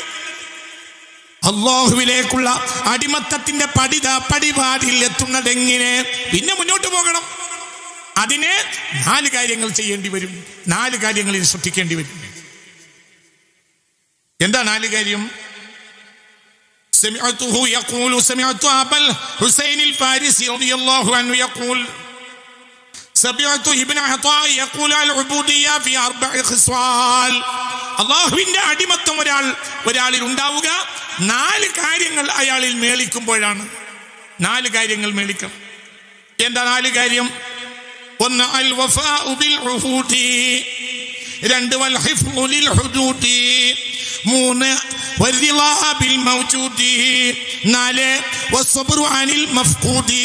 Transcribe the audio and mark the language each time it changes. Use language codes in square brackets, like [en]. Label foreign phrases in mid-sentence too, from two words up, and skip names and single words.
[ml] അല്ലാഹുവിലേക്കുള്ള അടിമത്തത്തിന്റെ പടിവാതിൽ എത്തുന്നതെങ്ങനെ? പിന്നെ മുന്നോട്ട് പോകണം. അതിന് 4 കാര്യങ്ങൾ ചെയ്യേണ്ടി വരും, 4 കാര്യങ്ങളിൽ ശ്രദ്ധിക്കേണ്ടി വരും. എന്താ 4 കാര്യം? [ar] سمعت أبا الحسين الفارسي رضي الله عنه يقول سمعت ابن عطاء يقول العبودية في 4 خصال. [ml] അല്ലാഹുവിന്റെ അടിമത്തം ഒരാളിൽ ഉണ്ടാവുക 4 കാര്യങ്ങൾ അയാളിൽ മേളിക്കുമ്പോഴാണ്. 4 കാര്യങ്ങൾ മേളിക്കണം. എന്താ 4 കാര്യം? [ar] 1 الوفاء بالعهود 2 والحفظ للحدود 3 والرضا بالموجود 4 والصبر عن المفقود.